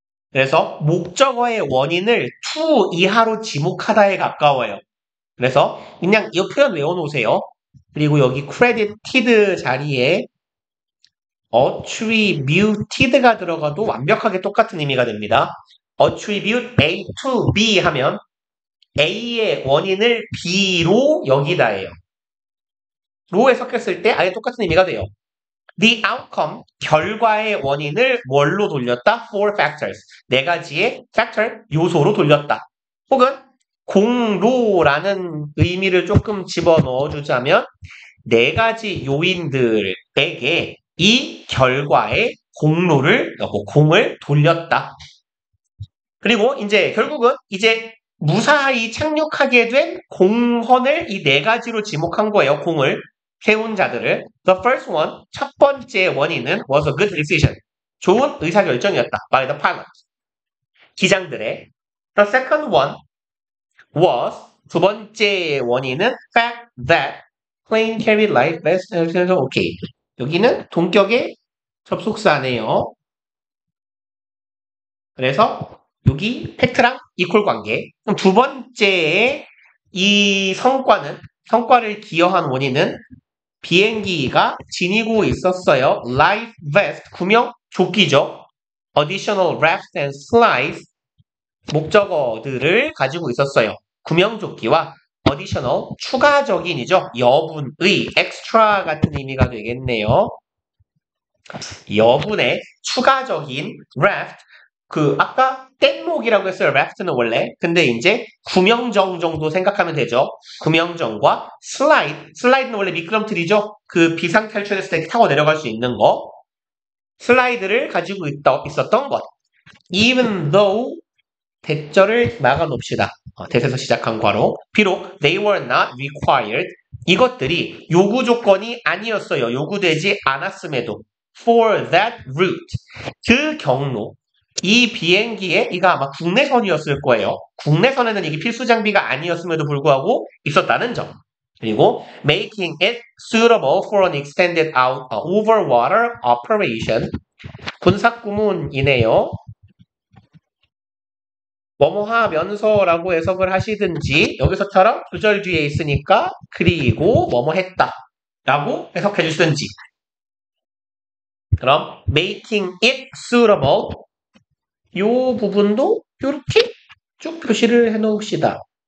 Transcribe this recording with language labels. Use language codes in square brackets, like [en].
[ko] 그래서 목적어의 원인을 to 이하로 지목하다에 가까워요. 그래서 그냥 이 표현 외워놓으세요. 그리고 여기 credited 자리에 attributed가 들어가도 완벽하게 똑같은 의미가 됩니다. attribute A to B 하면 A의 원인을 B로 여기다예요. 로에 섞였을 때 아예 똑같은 의미가 돼요. [en] The outcome, [ko] 결과의 원인을 뭘로 돌렸다? [en] Four factors. [ko] 네 가지의 factor, 요소로 돌렸다. 혹은 공로라는 의미를 조금 집어넣어 주자면 네 가지 요인들에게 이 결과의 공을 돌렸다. 그리고 이제 결국은 이제 무사히 착륙하게 된 공헌을 이 네 가지로 지목한 거예요. 공을 세운 자들을. [en] The first one, [ko] 첫 번째 원인은 [en] was a good decision. [ko] 좋은 의사결정이었다. [en] by the pilot. [ko] 기장들의. [en] The second one was, [ko] 두 번째 원인은 [en] fact that plane carried light vest. [ko] 오케이. 여기는 동격의 접속사네요. 그래서 여기 팩트랑 이퀄 관계. 그럼 두 번째의 이 성과를 기여한 원인은 비행기가 지니고 있었어요. [en] Life vest, [ko] 구명 조끼죠. [en] Additional rafts and slides, [ko] 목적어들을 가지고 있었어요. 구명조끼와 additional, 추가적인이죠. 여분의, extra 같은 의미가 되겠네요. 여분의 추가적인 raft, 아까 뗏목이라고 했어요. raft는 원래. 근데 이제 구명정 정도 생각하면 되죠. 구명정과 슬라이드는 원래 미끄럼틀이죠. 그 비상 탈출했을 때 타고 내려갈 수 있는 거. 슬라이드를 가지고 있었던 것. [en] Even though, [ko] 대절을 막아놓읍시다. 대에서 시작한 괄호. 비록 [en] they were not required, [ko] 이것들이 요구 조건이 아니었어요. 요구되지 않았음에도 [en] for that route, [ko] 그 경로, 이 비행기에 이거 아마 국내선이었을 거예요. 국내선에는 이게 필수 장비가 아니었음에도 불구하고 있었다는 점. [en] 그리고 making it suitable for an extended over water operation. [ko] 군사구문이네요. 뭐뭐 하면서라고 해석을 하시든지 여기서처럼 구절 뒤에 있으니까 그리고 뭐뭐 했다 라고 해석해 주시든지. 그럼 [en] making it suitable, [ko] 요 부분도 이렇게 쭉 표시를 해 놓읍시다.